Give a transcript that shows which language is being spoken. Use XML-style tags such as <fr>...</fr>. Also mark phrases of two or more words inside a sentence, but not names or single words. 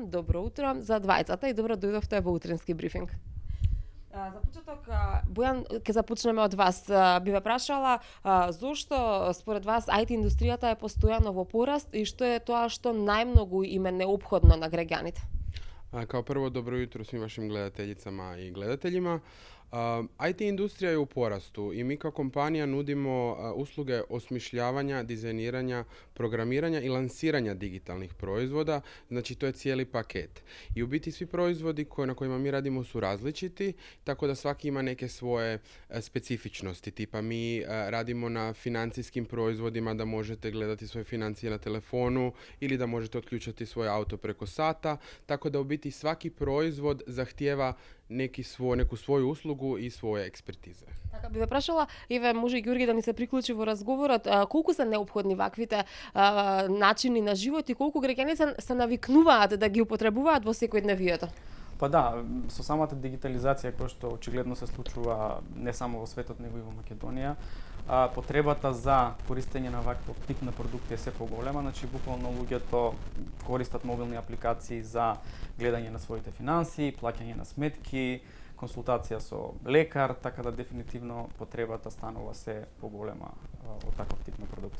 <mk>Добро утро за двајцата и добро дојдовте во утренски брифинг. За почеток, Бојан, ќе започнеме од вас. Би ве прашала зошто според вас IT индустријата е постојано во пораст и што е тоа што најмногу им е неопходно на граѓаните?</mk> <hr>Kao prvo, dobro jutro svim vašim gledateljicama i gledateljima. IT industrija je u porastu i mi kao kompanija nudimo usluge osmišljavanja, dizajniranja, programiranja i lansiranja digitalnih proizvoda, znači to je cijeli paket. I u biti svi proizvodi na kojima mi radimo su različiti, tako da svaki ima neke svoje specifičnosti. Tipa mi radimo na financijskim proizvodima da možete gledati svoje financije na telefonu ili da možete otključati svoj auto preko sata, tako da u biti svaki proizvod zahtijeva neku svoju uslugu i svoje ekspertize.</hr> <mk>Така би ве прашала, еве може и Ѓорги да ни се приклучи во разговорот, колку се неопходни ваквите начини на живот и колку граѓани се навикнуваат да ги употребуваат во секојдневието? Па да, со самата дигитализација која што очигледно се случува не само во светот, него и во Македонија, потребата за користење на ваков тип на продукти е се поголема, значи буквално луѓето користат мобилни апликации за гледање на своите финансии, плаќање на сметки, консултација со лекар, така да дефинитивно потребата станува се поголема од таков тип на продукти.</mk>